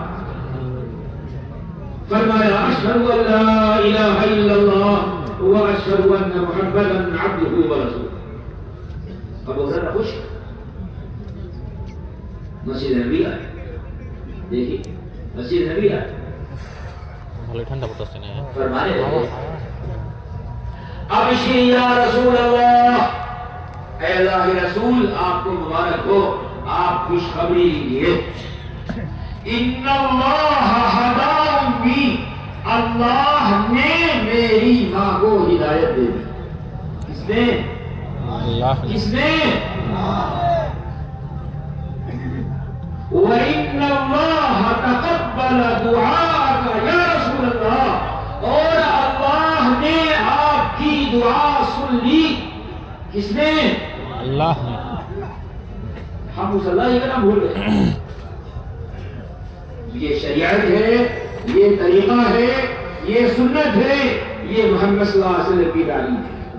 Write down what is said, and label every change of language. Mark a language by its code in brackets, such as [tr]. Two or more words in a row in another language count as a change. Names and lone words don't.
[ur] فرمایا [ar] اشہد ان لا الہ الا اللہ واشہد ان محمدا عبدہ ورسولہ. [ur] ابو ذر خوش, مسجد نبی آئے, دیکھیے مسجد نبی آئے, [bn] ভালো ঠান্ডা পড়তেছে না. [ur] فرمانے لگے [ar] ابشری یا رسول اللہ, [ur] اے اللہ رسول آپ کو مبارک ہو, آپ خوشخبری لیجیے. [ar] ان اللہ ہدی امي, [ur] اللہ نے میری ماں کو ہدایت دے دی. کس نے؟ اللہ کس نے؟ [ar] وَإِنَّ اللَّهَ تَقَبَّلَ دُعَاءَكَ يَا رسول اللہ, [ur] اور اللہ نے آپ کی دعا سن لی. کس نے؟ اللہ نے. ہم اس اللہ کا نام بھول گئے. یہ شریعت ہے, یہ طریقہ ہے, یہ سنت ہے, یہ محمد [ar] صلی اللہ علیہ وسلم [ur] کی تعلیم ہے.